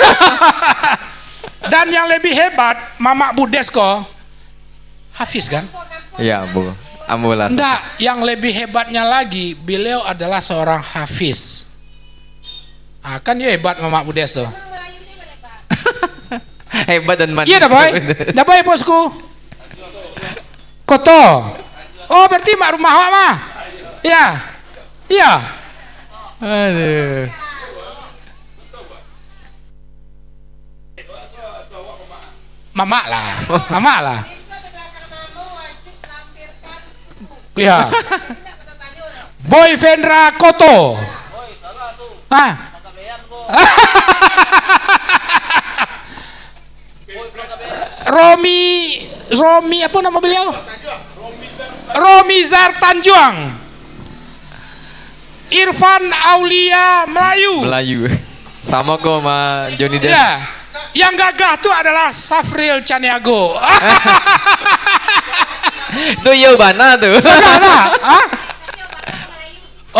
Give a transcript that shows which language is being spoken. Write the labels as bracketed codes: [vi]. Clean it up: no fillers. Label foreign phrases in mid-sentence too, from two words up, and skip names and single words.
[id] Dan yang lebih hebat, Mamak Budesko Hafiz kan? [min] Iya, Ambo lah. [id] Enggak, yang lebih hebatnya lagi, beliau adalah seorang hafiz. Kan dia hebat Mamak Budes tuh. Hebat dan mantap. Iya dah boy bosku. Koto. [min] Oh berarti mak rumah awak mah. [id] Iya. Aduh. [min] Mama lah. [id] Iya. Boy Vendra Koto. Romi apa nama beliau? Romizar Tanjuang. Irfan Aulia Melayu. Sama kok sama Johnny Des. Ya. Yang gagah tuh adalah Safril Caniago. [min] Itu yo bana tuh. [id] Bagaimana? Hah? Oh,